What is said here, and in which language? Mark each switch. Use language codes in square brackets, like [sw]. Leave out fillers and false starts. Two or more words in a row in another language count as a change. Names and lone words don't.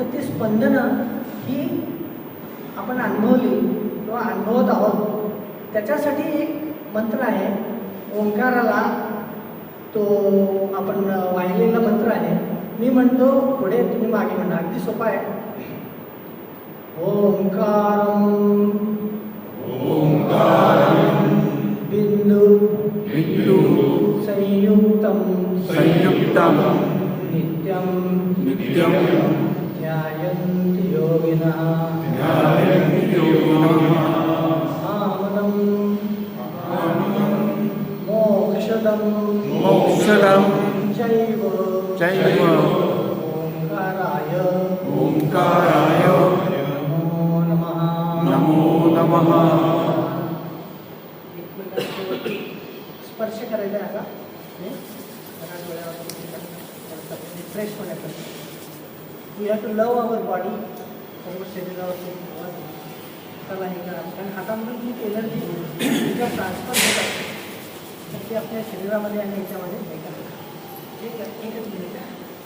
[mr] तर ती स्पंदनं ही आपण अनुभवली किंवा अनुभवत आहोत. त्याच्यासाठी एक मंत्र आहे, ओंकाराला तो आपण वाहिलेला मंत्र आहे. मी म्हणतो पुढे, तुम्ही मागे म्हणा. अगदी सोपा आहे. [sa] ओंकारं बिंदु संयुक्तं नित्यं ध्यायन्ति योगिनः आमदं मोक्षदं चैव ओंकाराय नमो नमः. [mr] एकमेकांवरती स्पर्श करायचा आहे. आता फ्रेश होण्यासाठी [en] we have to love our body. [mr] सर्व शरीरावरती त्याला हे करा, कारण हातामधून खूप एनर्जी तिच्या ट्रान्सफर होतात, तर ती आपल्या शरीरामध्ये आणि याच्यामध्ये हे करा. एकच मिनिट.